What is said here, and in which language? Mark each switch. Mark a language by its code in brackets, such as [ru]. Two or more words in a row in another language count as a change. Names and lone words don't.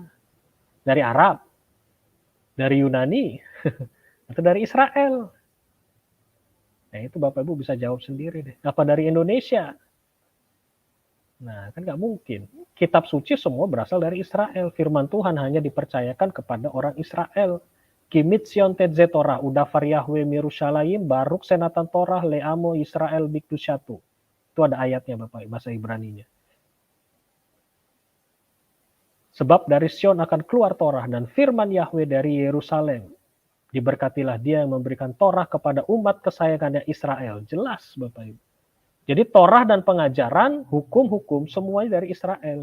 [id] Dari Arab? Dari Yunani? Atau dari Israel? Nah, itu Bapak Ibu bisa jawab sendiri deh. Apa dari Indonesia? Nah, kan nggak mungkin. Kitab suci semua berasal dari Israel. Firman Tuhan hanya dipercayakan kepada orang Israel. [he] כי מציון תצא תורה ודבר יהוה מירושלים ברוך שנתן תורה לעמו ישראל בקדושתו. [id] Itu ada ayatnya Bapak, bahasa Ibraninya. Sebab dari Sion akan keluar Torah dan firman Yahweh dari Yerusalem. Diberkatilah dia yang memberikan Torah kepada umat kesayangannya Israel. Jelas Bapak Ibu. Jadi Torah dan pengajaran, hukum-hukum semuanya dari Israel.